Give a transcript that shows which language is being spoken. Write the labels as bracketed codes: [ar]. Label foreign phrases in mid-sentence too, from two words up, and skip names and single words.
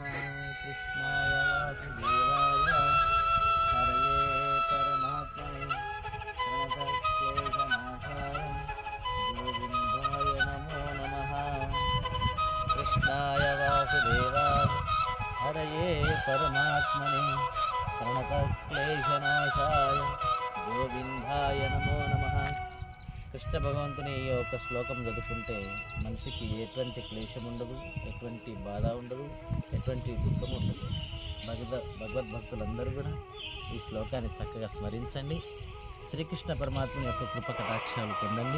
[sa] कृष्णाय वासुदेवाय हरये परमात्मने प्रणतक्लेशनाशाय गोविन्दाय नमो नमः कृष्णाय वासुदेवाय हरये परमात्मने प्रणतक्लेशनाशाय गोविन्दाय नमो नमः [te] కృష్ణ భగవంతుని ఈ యొక్క శ్లోకం చదువుకుంటే మనిషికి ఎటువంటి క్లేశం ఉండదు, ఎటువంటి బాధ ఉండదు, ఎటువంటి దుఃఖం ఉండదు. భగవద్భక్తులందరూ కూడా ఈ శ్లోకాన్ని చక్కగా స్మరించండి. శ్రీకృష్ణ పరమాత్మ యొక్క కృప కటాక్షాలు పొందండి.